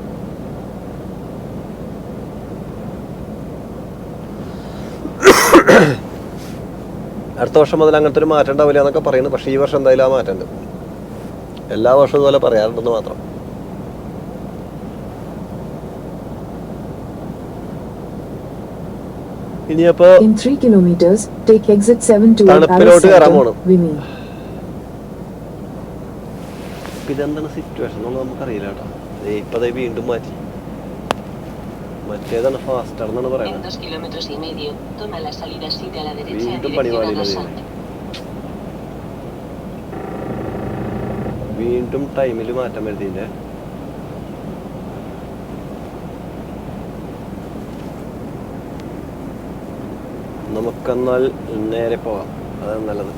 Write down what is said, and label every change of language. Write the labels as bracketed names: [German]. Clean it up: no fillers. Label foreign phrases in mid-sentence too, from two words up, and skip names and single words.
[Malayalam] അടുത്ത വർഷം മുതൽ അങ്ങനത്തെ ഒരു മാറ്റം ഉണ്ടാവില്ല എന്നൊക്കെ പറയുന്നു. പക്ഷേ ഈ വർഷം എന്തായാലും ആ മാറ്റമുണ്ട്. എല്ലാ വർഷവും ഇതുപോലെ പറയാറുണ്ടെന്ന് മാത്രം. ഇനിയപ്പോ [English] In 3 kilometers, take exit 7 to [Malayalam] തണുപ്പിലോട്ട് കയറാൻ പോകണം. Vimy. ഇതെന്താണ് സിറ്റുവേഷൻ എന്നുള്ളത് നമുക്കറിയില്ല കേട്ടോ. ഇപ്പതേ വീണ്ടും മാറ്റി. മറ്റേതാണ് ഫാസ്റ്റർ എന്നാണ് [Spanish] En [Malayalam] പറയുന്നത്. [Spanish] 2,5 kilómetros, toma la salida 7 a la derecha en [Malayalam] വീണ്ടും [Spanish] dirección a [Malayalam] പണിപാടിയില്ല. Lasante. വീണ്ടും ടൈമിൽ മാറ്റം വരുത്തിയില്ലേ. നമുക്കെന്നാൽ നേരെ പോകാം, അതാണ് നല്ലത്.